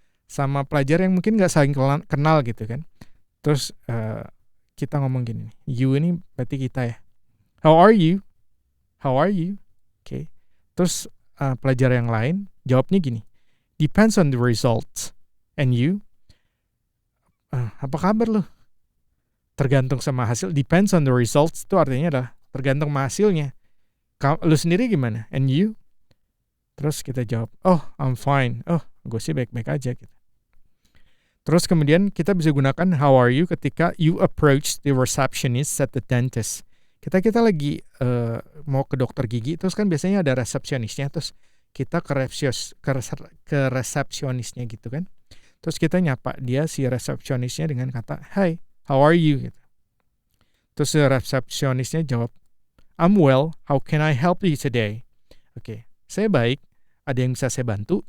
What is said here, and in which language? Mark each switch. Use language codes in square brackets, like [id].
[id] Sama pelajar yang mungkin gak saling kenal gitu kan. Terus kita ngomong gini, you ini berarti kita ya. [en] How are you? How are you? Okay. [id] Terus pelajar yang lain jawabnya gini, [en] depends on the results. And you? [id] Apa kabar lo? Tergantung sama hasil. [en] Depends on the results [id] itu artinya adalah tergantung sama hasilnya. Lu sendiri gimana? [en] And you? [id] Terus kita jawab, [en] I'm fine. [id] Gue sih baik-baik aja gitu. Terus kemudian kita bisa gunakan how are you ketika [en] you approach the receptionist at the dentist. [id] Kita lagi mau ke dokter gigi, terus kan biasanya ada resepsionisnya, terus kita ke resepsionisnya gitu kan. Terus kita nyapa dia, si resepsionisnya dengan kata, [en] hi, how are you? [id] Gitu. Terus si resepsionisnya jawab, [en] I'm well, how can I help you today? [id] Oke, saya baik, ada yang bisa saya bantu?